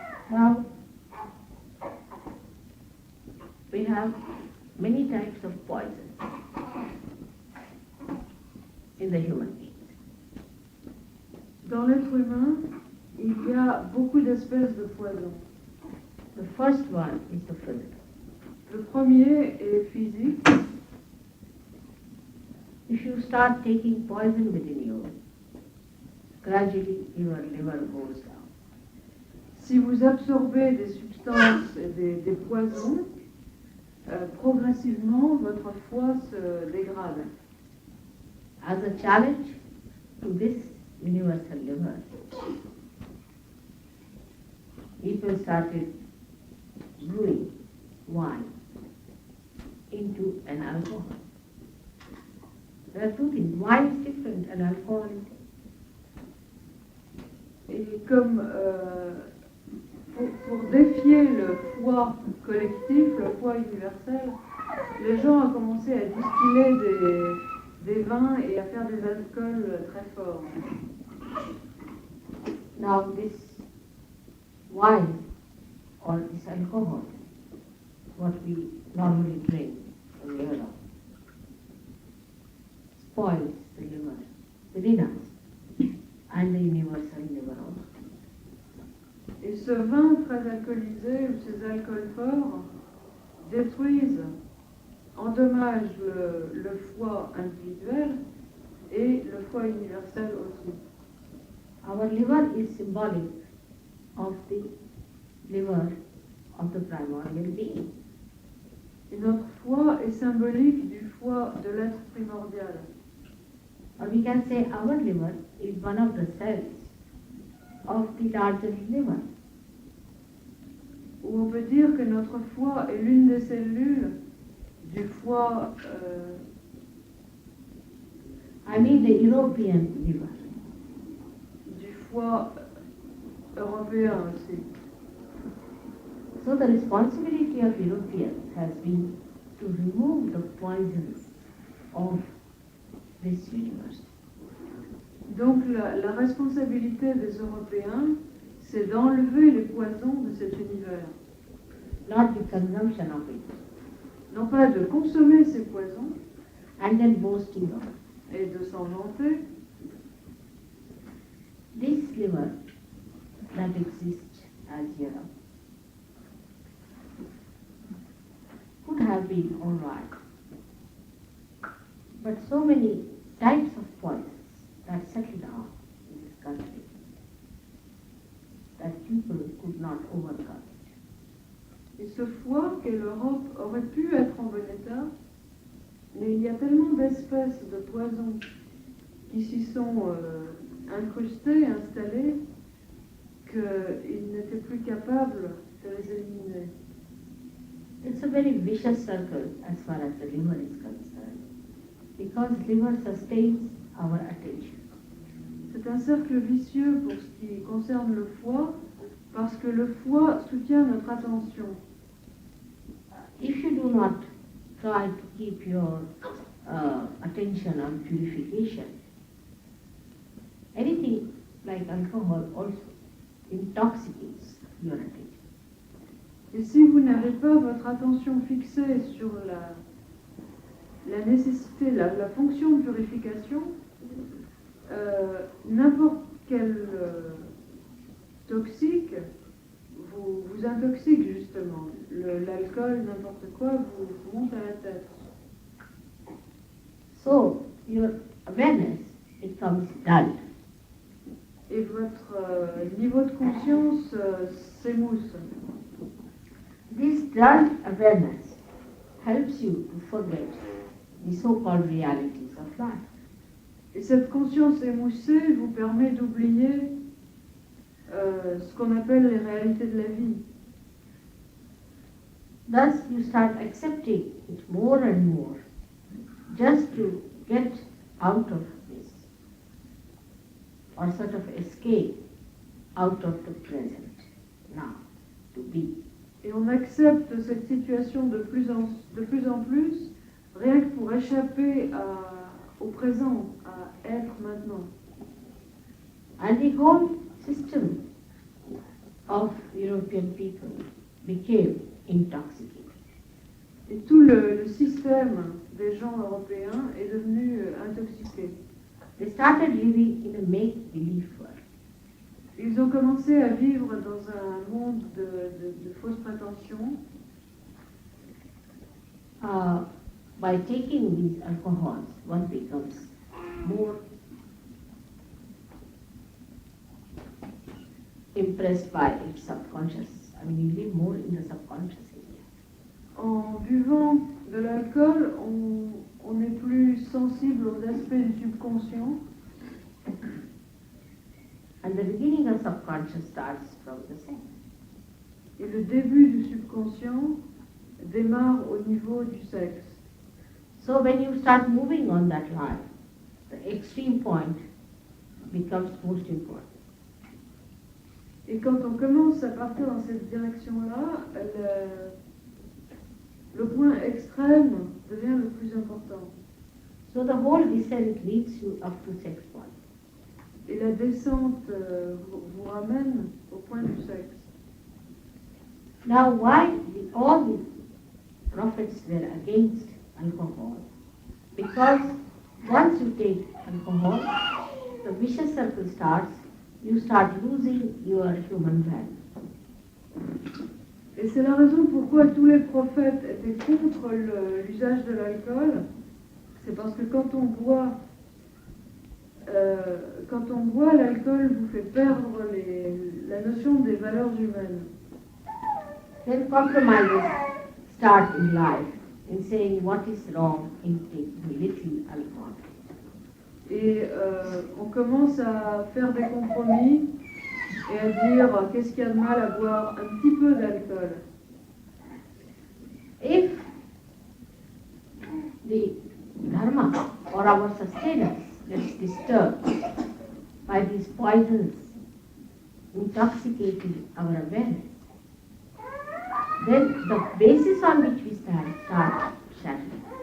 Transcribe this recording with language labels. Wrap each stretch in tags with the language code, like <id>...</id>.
<en>Now, we have many types of poison in the human being.</en> <fr>Dans l'être humain, il y a beaucoup d'espèces de poisons.</fr> <en>The first one is the physical.</en> <fr>Le premier est physique.</fr> <en>If you start taking poison within you, gradually your liver goes down.</en> <fr>Si vous absorbez des substances et des poisons, progressivement votre foie se dégrade.</fr> <en>As a challenge to this universal liver, people started brewing wine into an alcohol. There are two things. Wine is different and alcohol is different.</en> <fr>Et comme pour défier le foie collectif, le foie universel, les gens ont commencé à distiller des vins et à faire des alcools très forts.</fr> <en>Now this wine or this alcohol, what we normally drink in Europe, spoils the liver within us and the universal liver also.</en> <fr>Et ce vin très alcoolisé ou ces alcools forts détruisent, endommagent le foie individuel et le foie universel aussi.</fr> <en>Our liver is symbolic of the liver of the primordial being.</en> <fr>Et notre foie est symbolique du foie de l'être primordial.</fr> <en>Or we can say our liver is one of the cells of the larger liver.</en> <fr>Ou on peut dire que notre foie est l'une des cellules du foie,</fr> <en>I mean the European liver.</en> <fr>du foie européen aussi.</fr> <en>So the responsibility of Europeans has been to remove the poisons of this universe.</en> <fr>Donc la responsabilité des Européens, c'est d'enlever les poisons de cet univers.</fr> <en>Not the consumption of it,</en> <fr>Non pas de consommer ces poisons</fr> <en>and then boasting of it.</en> <fr>et de s'en vanter.</fr> <en>This liver that exists as Europe could have been all right. But so many types of poisons that settled down in this country that people could not overcome.</en> <fr>Et ce foie qu'est l'Europe aurait pu être en bon état, mais il y a tellement d'espèces de poisons qui s'y sont incrustés, installés, qu'ils n'étaient plus capables de les éliminer.</fr> <en>It's a very vicious circle as far as the liver is concerned, because liver sustains our attention.</en> <fr>C'est un cercle vicieux pour ce qui concerne le foie, parce que le foie soutient notre attention.</fr> <en>If you do not try to keep your attention on purification, anything like alcohol also intoxicates your attention.</en> <fr>Et si vous n'avez pas votre attention fixée sur la nécessité, la fonction de purification, n'importe quel toxique vous intoxique justement. L'alcool, n'importe quoi, vous monte à la tête.</fr> <en>So your awareness becomes dull.</en> <fr>Et votre niveau de conscience s'émousse.</fr> <en>This dull awareness helps you to forget the so-called realities of life.</en> <fr>Et cette conscience émoussée vous permet d'oublier ce qu'on appelle les réalités de la vie.</fr> <en>Thus you start accepting it more and more, just to get out of this, or sort of escape out of the present, now, to be.</en> <fr>Et on accepte cette situation de plus en plus, rien que pour échapper au présent, à être maintenant.</fr> <en>And the whole system of European people became intoxicated.</en> <fr>Et tout le système des gens européens est devenu intoxiqué.</fr> <en>They started living in a make-believe world.</en> <fr>Ils ont commencé à vivre dans un monde de fausses prétentions.</fr> <en>By taking these alcohols, one becomes more impressed by its subconscious. I mean, you live more in the subconscious area.</en> <fr>En buvant de l'alcool, on est plus sensible aux aspects du subconscient.</fr> <en>And the beginning of subconscious starts from the sex.</en> <fr>Et le début du subconscient démarre au niveau du sexe.</fr> <en>So when you start moving on that line, the extreme point becomes most important.</en> <fr>Et quand on commence à partir dans cette direction-là, le point extrême devient le plus important.</fr> <en>So the whole descent leads you up to sex point.</en> <fr>Et la descente vous ramène au point du sexe.</fr> <en>Now why all the prophets were against alcohol? Because once you take alcohol, the vicious circle starts, you start losing your human value.</en> <fr>Et c'est la raison pourquoi tous les prophètes étaient contre l'usage de l'alcool. C'est parce que quand on boit, l'alcool vous fait perdre la notion des valeurs humaines.</fr> <en>Then compromises start in life in saying what is wrong in taking little alcohol.</en> <fr>Et on commence à faire des compromis et à dire qu'est-ce qu'il y a de mal à boire un petit peu d'alcool.</fr> <en>If the dharma or our sustenance gets disturbed by these poisons intoxicating our awareness, then the basis on which we stand starts shattering.</en>